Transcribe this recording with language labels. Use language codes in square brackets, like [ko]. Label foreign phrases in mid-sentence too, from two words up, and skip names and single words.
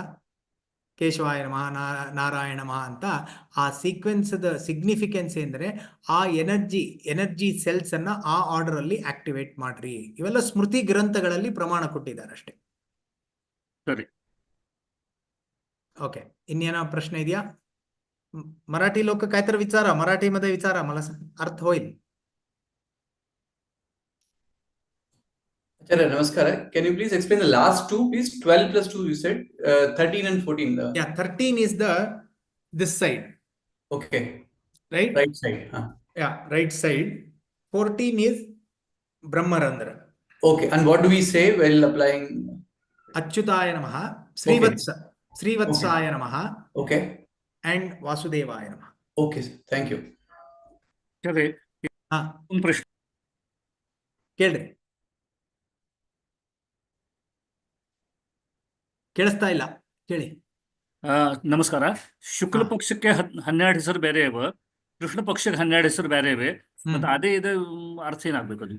[kn] ಕೇಶವಾಯ ನಮಃ, ನಾರಾಯಣ ನಮಃ ಅಂತ ಆ [en] sequence significance [kn] ಎಂದರೆ ಆ [en] energy cells [kn] ಅನ್ನ ಆ ಆರ್ಡರ್ ಅಲ್ಲಿ ಆಕ್ಟಿವೇಟ್ ಮಾಡ್ರಿ. ಇವೆಲ್ಲ ಸ್ಮೃತಿ ಗ್ರಂಥಗಳಲ್ಲಿ ಪ್ರಮಾಣ ಕೊಟ್ಟಿದ್ದಾರೆ ಅಷ್ಟೇ. ಸರಿ, ओके. ಇನ್ನೇನೋ ಪ್ರಶ್ನೆ ಇದೆಯಾ? [mr] मराठी लोक काहीतरी विचारा, मराठीमध्ये विचारा, मला अर्थ होईल. [en] Acharya, namaskar. Can you please explain the last two, please? 12 plus 2, you said 13 and 14. Yeah, 13 is this side. Okay. Right? Right side. Yeah, right side. 14 is Brahmarandra. Okay. And what do we say while applying? [sa] अच्युताय नमः, श्रीवत्साय नमः. [en] Okay. [sa] And वासुदेवाय नमः. [en] Okay, thank you. [kn] ಸರಿ, ಒಂದು ಪ್ರಶ್ನೆ ಕೇಳ್ರಿ. ಕೇಳಿಸ್ತಾ ಇಲ್ಲ, ಕೇಳಿ. ನಮಸ್ಕಾರ. ಶುಕ್ಲ ಪಕ್ಷಕ್ಕೆ 12 ಹೆಸರು ಬೇರೆ ಇವೆ, ಕೃಷ್ಣ ಪಕ್ಷಕ್ಕೆ 12 ಹೆಸರು ಬೇರೆ ಇವೆ, ಮತ್ತೆ ಅದೇ ಇದು ಅರ್ಥ ಏನಾಗ್ಬೇಕು ಅದು?